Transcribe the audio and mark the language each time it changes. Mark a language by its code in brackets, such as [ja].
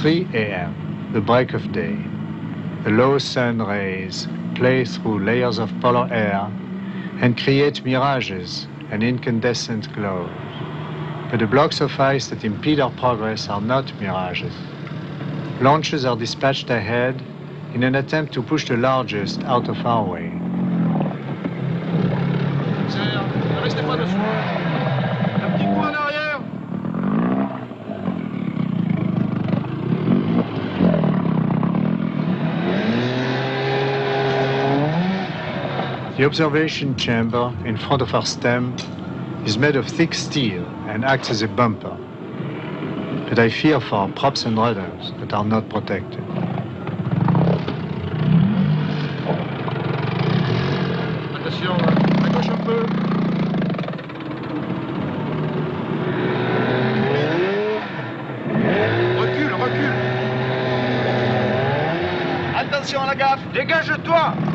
[en] 3 a.m., the break of day. The low sun rays play through layers of polar air and create mirages and incandescent glows. But the blocks of ice that impede our progress are not mirages. Launches are dispatched ahead in an attempt to push the largest out of our way. [fr] Restez pas dessous. Un petit coup en arrière. [en] The observation chamber in front of our stem is made of thick steel and acts as a bumper. But I fear for our props and rudders that are not protected. [fr] Attention, à gauche un peu. attention à la gaffe. Dégage-toi.